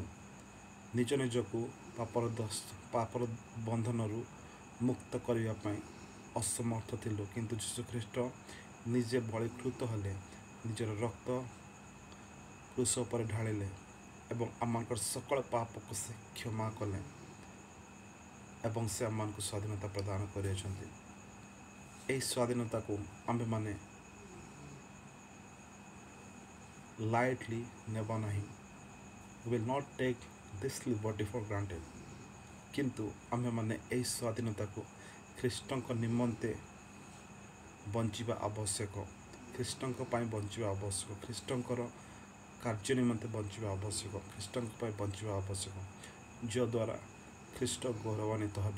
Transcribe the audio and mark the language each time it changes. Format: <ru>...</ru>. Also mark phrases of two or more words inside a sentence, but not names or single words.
<or>ନିଜକୁ ପାପର ବନ୍ଧନରୁ ମୁକ୍ତ କରିବା ପାଇଁ ଅସମର୍ଥ ଥିଲୁ, କିନ୍ତୁ ଯୀଶୁଖ୍ରୀଷ୍ଟ ନିଜେ ବଳୀକୃତ ହେଲେ, ନିଜର ରକ୍ତ କ୍ରୁଶ ଉପରେ ଢାଳିଲେ ଏବଂ ଆମମାନଙ୍କର ସକଳ ପାପକୁ ସେ କ୍ଷମା କଲେ ଏବଂ ସେ ଆମମାନଙ୍କୁ ସ୍ୱାଧୀନତା ପ୍ରଦାନ କରିଅଛନ୍ତି। ଏହି ସ୍ୱାଧୀନତାକୁ ଆମ୍ଭେମାନେ ଲାଇଟଲି ନେବା ନାହିଁ।</or> <en>We will not take this liberty for granted.</en> <or>କିନ୍ତୁ ଆମ୍ଭେମାନେ ଏହି ସ୍ୱାଧୀନତାକୁ ଖ୍ରୀଷ୍ଟଙ୍କ ନିମନ୍ତେ ବଞ୍ଚିବା ଆବଶ୍ୟକ, ଖ୍ରୀଷ୍ଟଙ୍କ ପାଇଁ ବଞ୍ଚିବା ଆବଶ୍ୟକ, ଖ୍ରୀଷ୍ଟଙ୍କର କାର୍ଯ୍ୟ ନିମନ୍ତେ ବଞ୍ଚିବା ଆବଶ୍ୟକ, ଖ୍ରୀଷ୍ଟଙ୍କ ପାଇଁ ବଞ୍ଚିବା ଆବଶ୍ୟକ, ଯଦ୍ୱାରା ଖ୍ରୀଷ୍ଟ ଗୌରବାନ୍ୱିତ ହେବେ।</or>